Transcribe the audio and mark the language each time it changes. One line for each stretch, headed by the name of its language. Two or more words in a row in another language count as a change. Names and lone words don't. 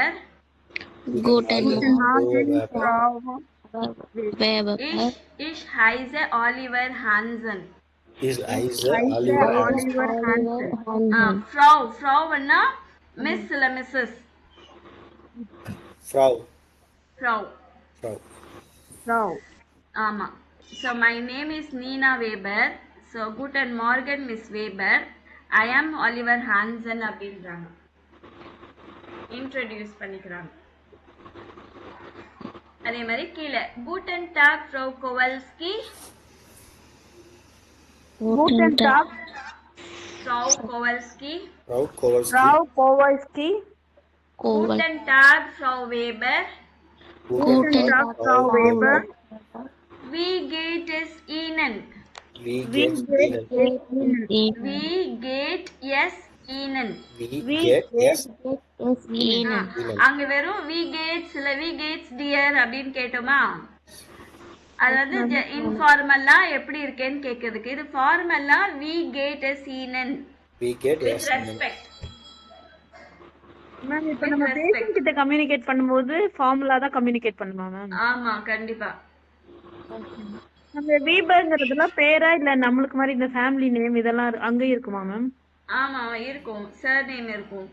German: Guten Morgen Frau Weber. Ich heiße Oliver Hansen. ich heiße Oliver. ஆலிவர் ஹான்சன்.
Tamil: Frau ன்னா மிஸ் இல்ல மிஸ்ஸஸ்.
German: ஃப்ரau. Frau. Frau. Frau.
Tamil: ஆமா.
English: So my name is Nina Weber. So
German: guten Morgen
English: Miss Weber. I am Oliver Hansen
Tamil: அப்படின்றாங்க. இன்ட்ரோடியூஸ் பண்ணிக்கிறாங்க. அதே மாதிரி கீழே
German: guten Tag Frau Kowalski. Guten Tag. Frau Kowalski. Frau Kowalski. Frau Kowalski. Guten Tag Frau Weber. Guten Tag, Frau Weber. Wie geht es Ihnen? Wie Wie geht's geht Ihnen? es Ihnen? Wie geht es Ihnen? Wie geht es
Tamil: ஆ, அங்க வெறும்
German: wie geht's
Tamil: இல்ல
German: wie geht's dir
Tamil: அப்படின்னு கேட்டோமா, அது வந்து இன்ஃபார்மலா எப்படி இருக்கேன்னு கேக்குறதுக்கு. இது ஃபார்மலா
German: wie geht es Ihnen Wie geht வித் es Ihnen?
Tamil: ரெஸ்பெக்ட். மேம் இப்ப நம்ம பேஷண்ட் கிட்ட கம்யூனிகேட் பண்ணும்போது ஃபார்முலா தான் கம்யூனிகேட் பண்ணுமா மேம்? ஆமா கண்டிப்பா. நம்ம வீபர்ங்கிறதுலாம் பேரா இல்ல நம்மளுக்கு மாதிரி இந்த ஃபேமிலி நேம் இதெல்லாம் அங்க இருக்குமா மேம்? ஆமா இருக்கும், சர் நேம் இருக்கும்.